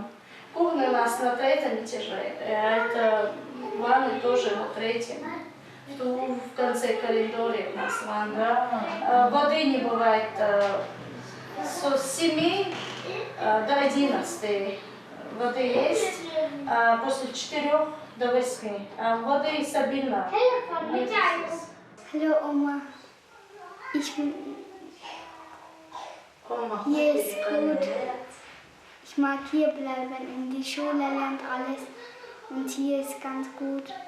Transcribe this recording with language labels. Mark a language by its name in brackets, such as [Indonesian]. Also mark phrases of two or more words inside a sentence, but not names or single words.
[Russian] Кухня у нас на 3-м этаже, это ванна тоже на 3-м. В конце коридора у нас ванна. Воды не бывает с 7 до 11. Воды есть, после 4 до 8. Воды стабильно. [German] Hallo Oma. Hier ist gut. Ich mag hier bleiben. In die Schule lernt alles. Und hier ist ganz gut.